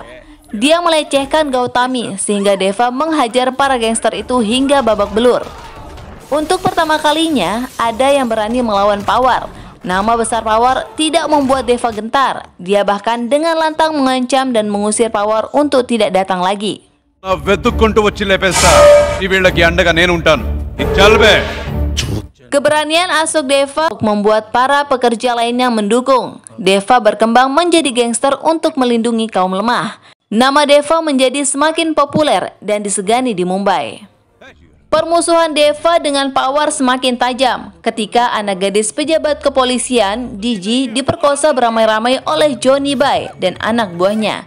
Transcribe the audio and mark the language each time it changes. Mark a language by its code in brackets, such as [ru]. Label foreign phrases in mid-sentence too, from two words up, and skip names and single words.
[id] Dia melecehkan Gautami sehingga Deva menghajar para gangster itu hingga babak belur. Untuk pertama kalinya, ada yang berani melawan Pawar. Nama besar Pawar tidak membuat Deva gentar. Dia bahkan dengan lantang mengancam dan mengusir Pawar untuk tidak datang lagi. [te] వెతుక్కుంటూ వచ్చి లేపేస్తా ఈ వీళ్ళకి అండగా నేను ఉంటాను చల్బే. [id] Keberanian Ashok Deva membuat para pekerja lainnya mendukung. Deva berkembang menjadi gangster untuk melindungi kaum lemah. Nama Deva menjadi semakin populer dan disegani di Mumbai. Permusuhan Deva dengan Pawar semakin tajam ketika anak gadis pejabat kepolisian, Diji, diperkosa beramai-ramai oleh Johnny Bai dan anak buahnya.